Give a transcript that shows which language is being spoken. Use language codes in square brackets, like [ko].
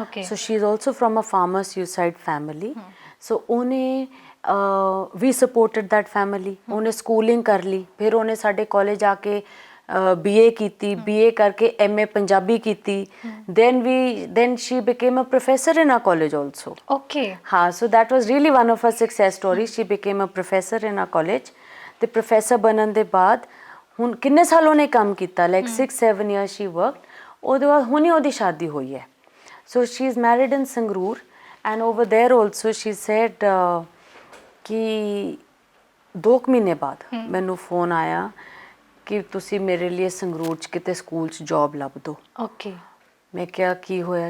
[en] So she is also from a farmer suicide family. So [pa] ਉਹਨੇ ਵੀ [en] Supported that family. [pa] ਉਹਨੇ schooling ਕਰ ਲਈ, ਫਿਰ ਉਹਨੇ ਸਾਡੇ ਕਾਲਜ ਆ ਕੇ BA ਕੀਤੀ, BA ਕਰਕੇ MA ਪੰਜਾਬੀ ਕੀਤੀ। [en] then she became a professor in our college also. ਹਾਂ, so that was really one of her success stories. She became a professor in our college. [pa] ਤੇ ਪ੍ਰੋਫੈਸਰ ਬਣਨ ਦੇ ਬਾਅਦ ਹੁਣ ਕਿੰਨੇ ਸਾਲ ਉਹਨੇ ਕੰਮ ਕੀਤਾ, [en] Like 6-7 years she worked. [pa] ਉਹਦੇ ਬਾਅਦ ਹੁਣੀ ਉਹਦੀ ਸ਼ਾਦੀ ਹੋਈ ਹੈ। [en] so she is married in Sangrur and over there also she said [pa] ਕਿ 2 ਮਹੀਨੇ ਬਾਅਦ ਮੈਨੂੰ ਫੋਨ ਆਇਆ ਕਿ ਤੁਸੀਂ ਮੇਰੇ ਲਈ ਸੰਗਰੂਰ 'ਚ ਕਿਤੇ ਸਕੂਲ 'ਚ ਜੋਬ ਲੱਭ ਦਿਓ। ਮੈਂ ਕਿਹਾ ਕੀ ਹੋਇਆ?